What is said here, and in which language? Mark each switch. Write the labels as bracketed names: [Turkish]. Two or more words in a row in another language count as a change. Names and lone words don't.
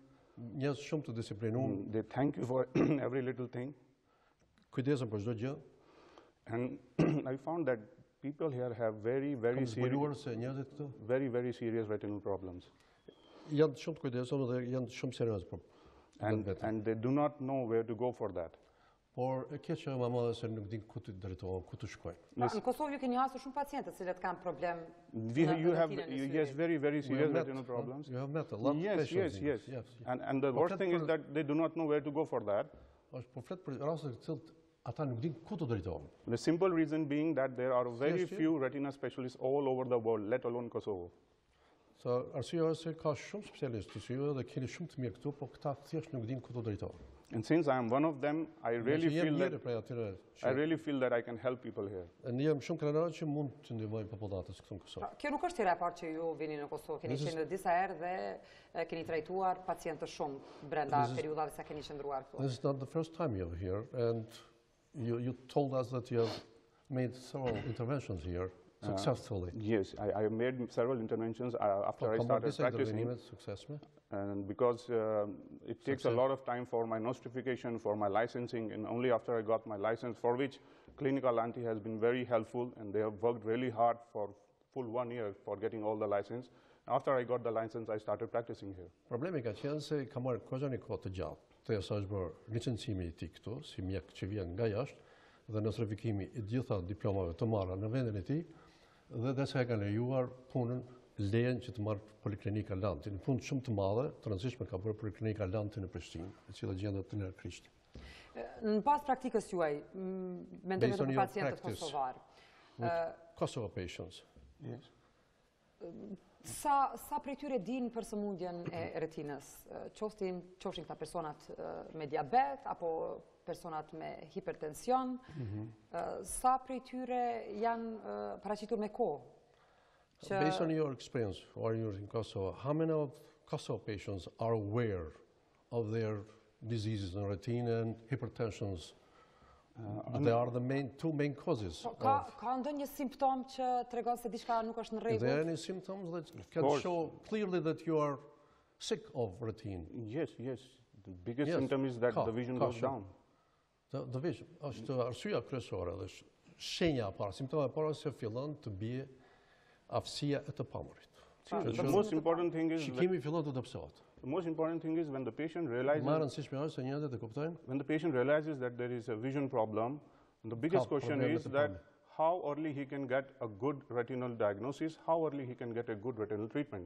[English] They thank you for every little thing. And I found that people here have very serious retinal problems. And they do not know where to go for that. [Albanian] Por e keqja më e madhe se nuk din ku të drejtohen, ku të shkojnë. Në Kosovë ju keni hasur shumë pacientë të cilët kanë problem. [English] Yes, very serious retinal problems. You have met a lot of patients. Yes. And the worst thing is that they do not know where to go for that. [Albanian] Po flet për raste të cilët ata nuk din ku të drejtohen. [English] The simple reason being that there are very few retina specialists all over the world, let alone Kosovo. [Albanian] Arsyeja është se ka shumë specialistë të syve dhe keni shumë të mirë këtu, po këta thjesht nuk din ku të drejtohen. [English] And since I am one of them, I really feel that I can help people here. [Albanian] Kjo nuk është hera e parë që ju vini në Kosovë, keni qenë disa herë dhe keni trajtuar pacientë të shumë brenda periudhave sa keni qëndruar këtu. [English] This is not the first time you're here, and you told us that you have made several interventions here successfully. Yes, I made several interventions after I started practicing. And because it takes a lot of time for my notification, for my licensing, and only after I got my license, for which Clinical Anti has been very helpful, and they have worked really hard for full 1 year for getting all the license. After I got the license, I started practicing here. [Albanian] Problemi ka qenë se ka marrë kohë të gjatë, derisa është bërë licencimi I tij këtu, si mjek që vjen nga jashtë, dhe nostrifikimi I gjitha diplomave të marra në vendin e tij, dhe derisa e ka lejuar punën lejen që të marrë Poliklinika Lanti. Në punë shumë të madhe, të rëndësishme ka bërë Poliklinika Lanti në Prishtinë, e cila gjendet në Krishti. Në pas praktikës juaj, mendojmë për pacientët kosovar. [English] Kosovo patients. Yes. [Albanian] Sa prej tyre din për sëmundjen e retinës? Qofshin këta personat me diabet apo personat me hipertension? Sa prej tyre janë paraqitur me kohë? [English] Based on your experience while you're in Kosovo, how many of Kosovo patients are aware of their diseases in retina and hypertensions? They are the two main causes. [Albanian] Ka ndonjë simptom që tregon se diçka nuk është në rregull? [English] Are there any symptoms that can show clearly that you are sick of retina? Yes. The biggest symptom is that the vision goes down. The vision [Albanian] është arsyeja kryesore dhe shenja e parë, simptoma e parë se fillon të bie aftësia e të pamurit. [English] The most important thing is [Albanian] shikimi fillon të dobësohet. [English] The most important thing is when the patient realizes that there is a vision problem, the biggest question is that how early he can get a good retinal diagnosis, how early he can get a good retinal treatment.